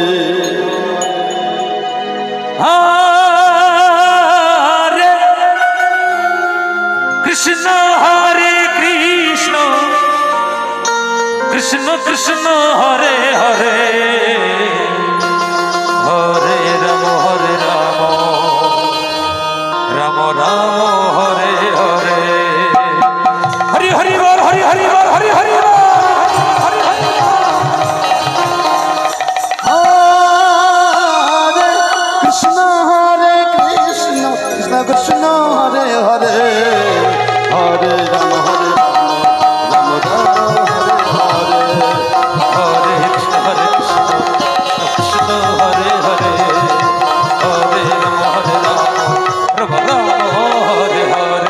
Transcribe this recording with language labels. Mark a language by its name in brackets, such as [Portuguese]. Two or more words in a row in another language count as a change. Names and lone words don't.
[Sanskrit] হরে কৃষ্ণ হরে কৃষ্ণ কৃষ্ণ কৃষ্ণ হরে হরে হরে রাম রাম রাম হরে হরে [Bangla] হরি হরি বল হরি হরি বল হরি হরি বল হরি হরি [Sanskrit] হরে কৃষ্ণ কৃষ্ণ কৃষ্ণ হরে হরে হরে রাম রাম হরে হরে হরে কৃষ্ণ কৃষ্ণ হরে হরে হরে রাম রাম রাম হরে হরে